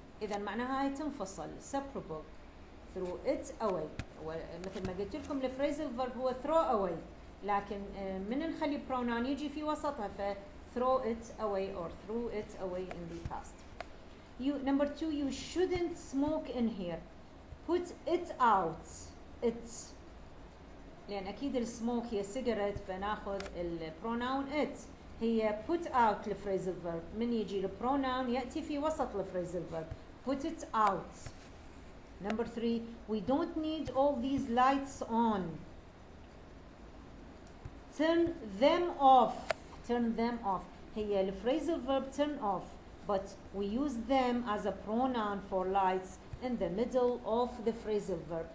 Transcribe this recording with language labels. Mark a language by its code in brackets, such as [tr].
[ar] اذا معناها هاي تنفصل separable. [en] threw it away. [ar] مثل ما قلت لكم الفريزل [en] verb هو throw away، [ar] لكن من نخلي [en] pronoun [ar] يجي في وسطها ف [en] throw it away or threw it away in the past. Number 2, you shouldn't smoke in here. Put it out. it. [ar] لأن أكيد السموك هي cigarette، فناخذ البروناون it. هي [en] put out [ar] الفريزل verb، من يجي البروناون يأتي في وسط الفريزل verb. [en] put it out. Number 3, we don't need all these lights on. Turn them off. turn them off. [ar] هي الفريزل [en] verb turn off، but we use them as a pronoun for lights in the middle of the phrasal verb.